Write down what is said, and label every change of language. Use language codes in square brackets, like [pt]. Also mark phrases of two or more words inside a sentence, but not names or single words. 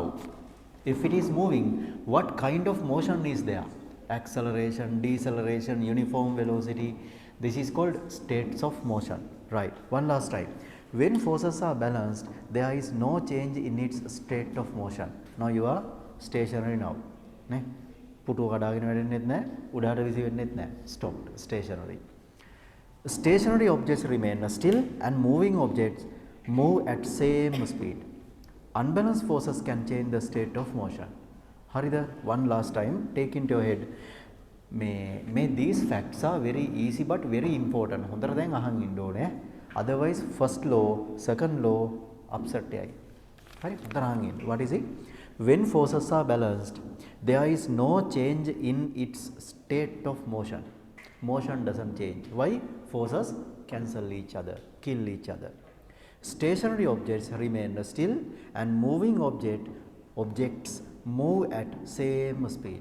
[en] If it is moving, what kind of motion is there? Acceleration, deceleration, uniform velocity. This is called states of motion. Right. One last time. When forces are balanced, there is no change in its state of motion. Now you are stationary now. [si] Ne? පුටුව කඩාගෙන වැඩෙන්නෙත් නැහැ, උඩහට විසි වෙන්නෙත් නැහැ. [en] Stopped. Stationary. Stationary objects remain still and moving objects move at same speed. Unbalanced forces can change the state of motion. [si] හරිද? [en] One last time, take into your head. May these facts are very easy but very important. [si] හොඳට දැන් අහන් ඉන්න ඕනේ. [en] Otherwise first law, second law upset යයි. [si] හරි? හොඳට අහන් ඉන්න. [en] What is it? When forces are balanced, there is no change in its state of motion. Motion doesn't change. Why? Forces cancel each other, kill each other. Stationary objects remain still and moving objects move at same speed.